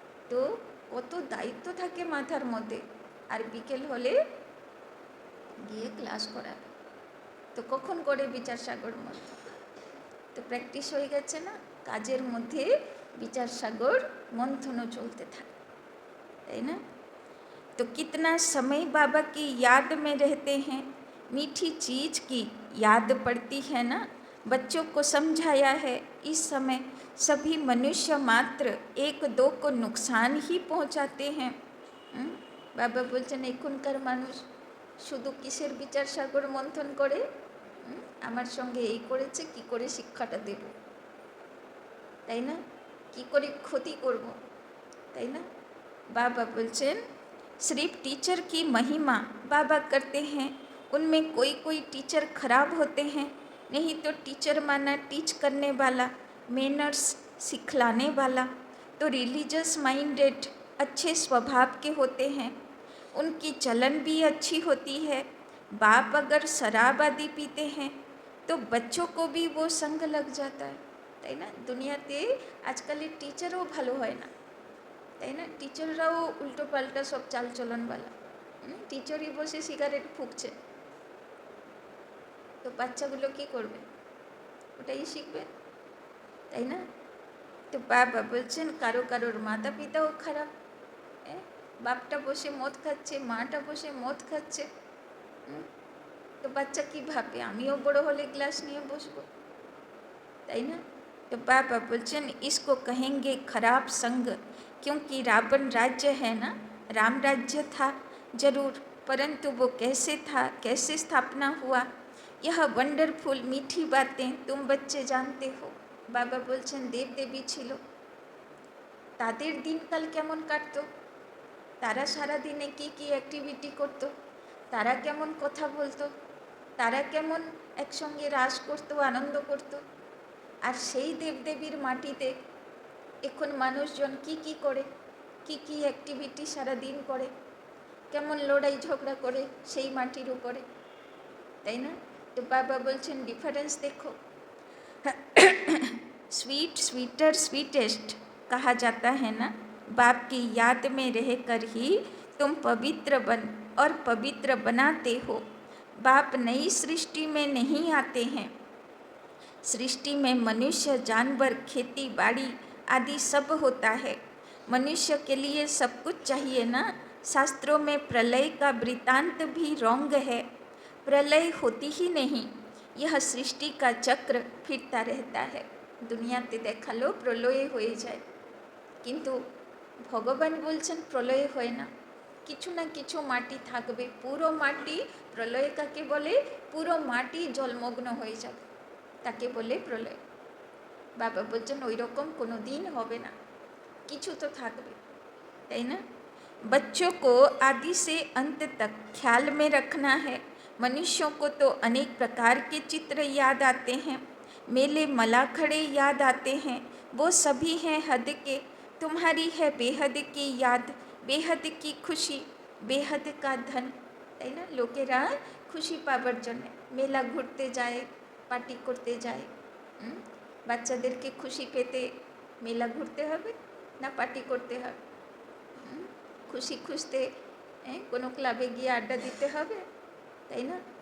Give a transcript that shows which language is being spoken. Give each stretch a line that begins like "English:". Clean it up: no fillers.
Bangla: তো কত দায়িত্ব থাকে মাথার মধ্যে, আর বিকেল হলে গিয়ে ক্লাস করা। তো কখন করে বিচার সাগর মন্থন? তো প্র্যাকটিস হয়ে গেছে না, কাজের মধ্যে বিচার সাগর মন্থনও চলতে থাকে, তাই না?
Hindi: तो कितना समय बाबा की याद में रहते हैं, मीठी चीज़ की याद पड़ती है ना। बच्चों को समझाया है, इस समय सभी मनुष्य मात्र 1-2 को नुकसान ही पहुंचाते हैं।
Bangla: बाबा বলছেন এখনকার মানুষ শুধু কিসের বিচার সাগর মন্থন করে? আমার সঙ্গে এই করেছে, কি করে শিক্ষাটা দেব, তাই না? কি করে ক্ষতি করব, তাই না?
Hindi: बाबा
Bangla: বলছেন
Hindi: सिर्फ टीचर की महिमा बाबा करते हैं, उनमें कोई कोई टीचर खराब होते हैं, नहीं तो टीचर माना टीच करने वाला, मैनर्स सिखलाने वाला। तो रिलीजियस माइंडेड अच्छे स्वभाव के होते हैं, उनकी चलन भी अच्छी होती है। बाप अगर शराब आदि पीते हैं तो बच्चों को भी वो संग लग जाता है,
Bangla: তাই না? দুনিয়াতে আজকালের টিচারও ভালো হয় না, তাই না? টিচাররাও উল্টো পাল্টা সব চালচলনওয়ালা। টিচারই বসে সিগারেট ফুঁকছে, তো বাচ্চাগুলো কী করবে? ওটাই শিখবে, তাই না? তো বাবা বলছেন কারো কারোর মাতা পিতাও খারাপ, বাপটা বসে মদ খাচ্ছে, মাটা বসে মদ খাচ্ছে, তো বাচ্চা কী ভাববে? আমিও বড় হলে গ্লাস নিয়ে বসবো, তাই না?
Hindi: तो बाबा बोलचन इसको कहेंगे खराब संग, क्योंकि रावण राज्य है ना, राम राज्य था जरूर, परंतु वो कैसे था, कैसे स्थापना हुआ, यह वंडरफुल मीठी बातें तुम बच्चे जानते हो।
Bangla: বাবা বলছেন দেবদেবী ছিল, তাদের দিনকাল কেমন কাটতো, তারা সারাদিনে কি কি অ্যাক্টিভিটি করতো, তারা কেমন কথা বলতো, তারা কেমন একসঙ্গে রাস করতো, আনন্দ করতো। আর সেই দেবদেবীর মাটিতে এখন মানুষজন কি কি করে, কি কি অ্যাক্টিভিটি সারাদিন করে, কেমন লড়াই ঝগড়া করে সেই মাটির উপরে, তাই না? তো বাবা বলছেন ডিফারেন্স
Hindi: देखो। स्वीट स्वीटर स्वीटेस्ट कहा जाता है ना, बाप की याद में रहकर ही तुम पवित्र बन और पवित्र बनाते हो। बाप नई सृष्टि में नहीं आते हैं। सृष्टि में मनुष्य जानवर खेती बाड़ी आदि सब होता है। मनुष्य के लिए सब कुछ चाहिए ना। शास्त्रों में प्रलय का वृत्तांत भी रॉन्ग है। प्रलय होती ही नहीं, यह सृष्टि का चक्र फिरता रहता है।
Bangla: দুনিয়াতে দেখালো প্রলয় হয়ে যায়, কিন্তু ভগবান বলছেন প্রলয় হয় না, কিছু না কিছু মাটি থাকবে। পুরো মাটি, প্রলয় কাকে বলে? পুরো মাটি জলমগ্ন হয়ে যাবে, তাকে বলে প্রলয়। বাবা বলছেন ওই রকম কোনো দিন হবে না, কিছু তো থাকবে, তাই না?
Hindi: बच्चों को आदि से अंत तक ख्याल में रखना है। मनुष्यों को तो अनेक प्रकार के चित्र याद आते हैं, मेले मलाखड़े याद आते हैं, वो सभी हैं हद के। तुम्हारी है बेहद की याद, बेहद की खुशी, बेहद का धन,
Bangla: তাই না? লোকেরা খুশি পাবার জন্যে মেলা ঘুরতে যায়, পার্টি করতে যায়। বাচ্চাদেরকে খুশি পেতে মেলা ঘুরতে হবে না পার্টি করতে হবে? খুশি খুঁজতে কোনো ক্লাবে গিয়ে আড্ডা দিতে হবে, তাই না?